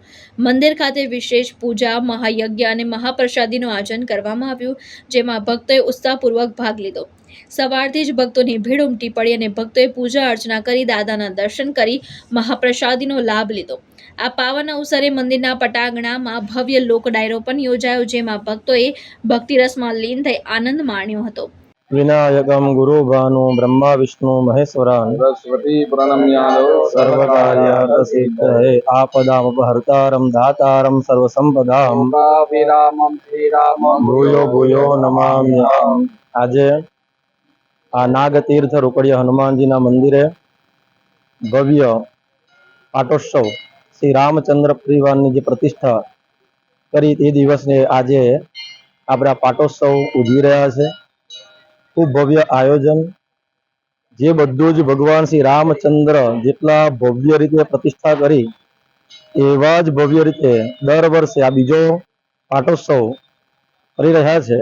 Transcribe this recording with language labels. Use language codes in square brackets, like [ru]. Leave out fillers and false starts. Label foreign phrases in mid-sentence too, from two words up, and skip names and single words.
[gu] મંદિર ખાતે વિશેષ પૂજા, મહાયજ્ઞ અને મહાપ્રસાદીનું આયોજન કરવામાં આવ્યું, જેમાં ભક્તોએ ઉત્સાહપૂર્વક ભાગ લીધો। સવારથી જ ભક્તોની ભીડ ઉમટી પડી અને ભક્તોએ પૂજા અર્ચના કરી દાદાના દર્શન કરી મહાપ્રસાદીનો લાભ લીધો। આ પાવન અવસરે મંદિરના પટાંગણામાં ભવ્ય લોક ડાયરો પણ યોજાયો, જેમાં ભક્તોએ ભક્તિરસમાં લીન થઈ આનંદ માણ્યો હતો। [sa] विनायकम गुरु भानु ब्रह्मा विष्णु महेश्वरान सरस्वती प्रणम्यालो सर्वकार्य सिद्धये आपदामपहर्तारं दातारं सर्वसंपदां रामं श्रीरामं भूयो भूयो नमाम्यहम्। [gu] આજે આ નાગતીર્થ રોકડિયા હનુમાનજીના મંદિરે ભવ્ય પાટોત્સવ શ્રી રામચંદ્ર પરિવારની જે પ્રતિષ્ઠા કરી તે દિવસને આજે આપણે આ પાટોત્સવ ઉજવી રહ્યા છે। ખૂબ ભવ્ય આયોજન, જે બધું જ ભગવાન શ્રી રામચંદ્ર જેટલા ભવ્ય રીતે પ્રતિષ્ઠા કરી એવા જ ભવ્ય રીતે દર વર્ષે આ બીજો પાટોત્સવ કરી રહ્યા છે।